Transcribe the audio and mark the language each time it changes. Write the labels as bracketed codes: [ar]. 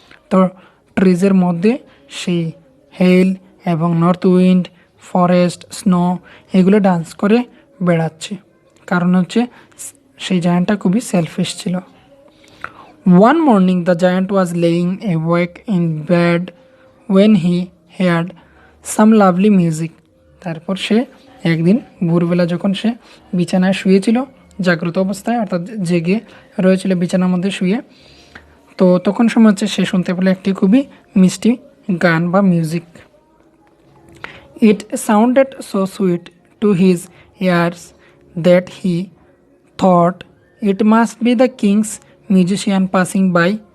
[bn] তো ট্রিজের মধ্যে সেই হেল এবং নর্থ উইন্ড, ফরেস্ট, স্নো এগুলো ডান্স করে বেড়াচ্ছে। কারণ হচ্ছে সেই জায়ান্টটা খুবই সেলফিশ ছিল। [en] One morning the giant was laying awake in bed when he heard some lovely music. [bn] তারপর সে একদিন ভোরবেলা যখন সে বিছানায় শুয়েছিল জাগ্রত অবস্থায়, অর্থাৎ জেগে রয়েছিল বিছানার মধ্যে শুয়ে, তো তখন সময় হচ্ছে সে শুনতে পেল একটি খুবই মিষ্টি গান বা music. [en] It sounded so sweet to his ears that he thought it must be the king's musician passing by.